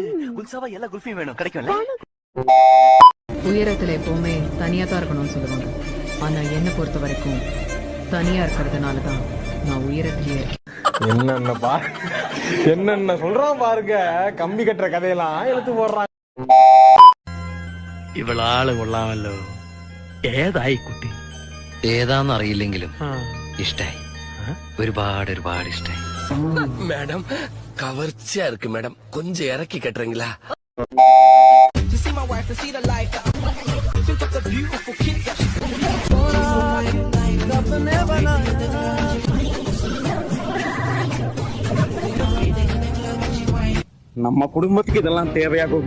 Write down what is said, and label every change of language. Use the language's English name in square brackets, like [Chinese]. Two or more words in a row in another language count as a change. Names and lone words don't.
[Tamil] குல்சாவா எல்லா குல்ஃபியும் வேணும், கிடைக்கும்ல? உயரத்துல எப்பவுமே தனியா தான் இருக்கணும்னு சொல்லுவாங்க. ஆனா என்ன பொறுத்த வரைக்கும் தனியா இருக்கிறதுனாலதான் நான் உயரத்திலேயே இருக்கேன். என்னென்ன சொல்றான் பாருங்க. கம்பி கட்டுற கதையெல்லாம் எடுத்து போடுறான். [Malayalam] ഇവളാള് കൊള്ളാമല്ലോ. ഏതായി കുട്ടി? ഏതാന്ന് അറിയില്ലെങ്കിലും ഇഷ്ടായി. ഒരുപാട് ഒരുപാട് ഇഷ്ടായി. [Tamil] மேடம் கவர்ச்சியா இருக்கு மேடம், கொஞ்சம் இறக்கி கட்டுறீங்களா? நம்ம குடும்பத்துக்கு இதெல்லாம் தேவையா கோபி?